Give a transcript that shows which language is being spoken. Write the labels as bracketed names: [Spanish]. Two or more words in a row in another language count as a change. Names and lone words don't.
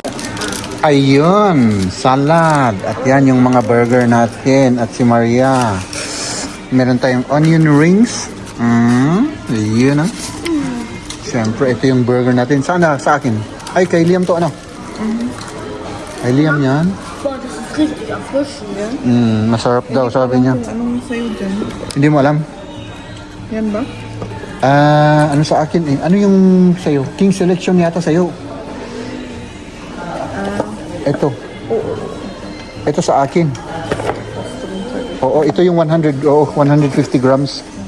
[Filipino] Ayun, salad. At yan yung mga burger natin. At si Maria. Meron tayong onion rings. Yun ah. Siyempre, ito yung burger natin. Sana sa akin. Ay, kay Liam to ano? Kay Liam yan. [German] Boah, das ist richtig erfrischend, ne? [Filipino] Masarap daw, sabi niya. Anong sa'yo dyan? Hindi mo alam? Yan ba? Ano sa akin eh? Ano yung sa'yo? King Selection yata sa'yo. Ito. Ito sa akin. Oo, ito yung 100, 150 grams.